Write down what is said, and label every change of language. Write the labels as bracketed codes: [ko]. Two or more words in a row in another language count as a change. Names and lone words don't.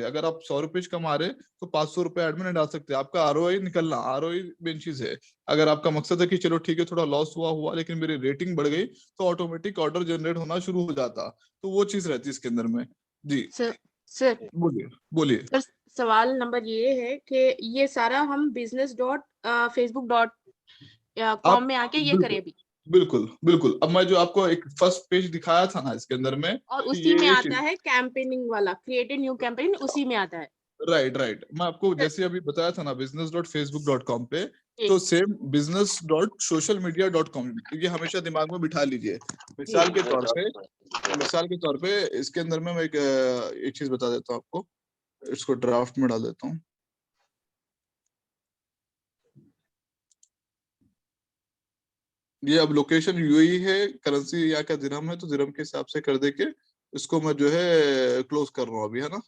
[hi] अगर आप 100 रुपए कमा रहे तो 500 रुपए एड में नहीं डाल सकते। आपका आरओआई निकलना, आरओआई मेन चीज है। अगर आपका मकसद है कि चलो ठीक है थोड़ा लॉस हुआ लेकिन मेरी रेटिंग बढ़ गई तो [en] automatic order generate [hi] होना शुरू हो जाता, तो वो चीज रहती है इसके अंदर में। जी सर बोलिए। सर सवाल नंबर ये है कि ये सारा हम business.facebook.com में आके ये करें अभी? बिल्कुल। अब मैं जो आपको एक [en] first page [hi] दिखाया था ना इसके अंदर में, और उसी में आता है कैंपेनिंग वाला, [en] create a new campaign, [hi] उसी में आता है। राइट। मैं आपको जैसे अभी बताया था ना business.facebook.com पे, तो सेम business.socialmedia.com, ये हमेशा दिमाग में बिठा लीजिए। मिसाल के तौर पे इसके अंदर में मैं एक चीज बता देता हूँ आपको, इसको ड्राफ्ट में डाल देता हूँ। ये अब लोकेशन यूएई है, करेंसी यहाँ का दिरहम है, तो दिरहम के हिसाब से कर दे के इसको मैं जो है क्लोज कर रहा हूँ अभी, है ना।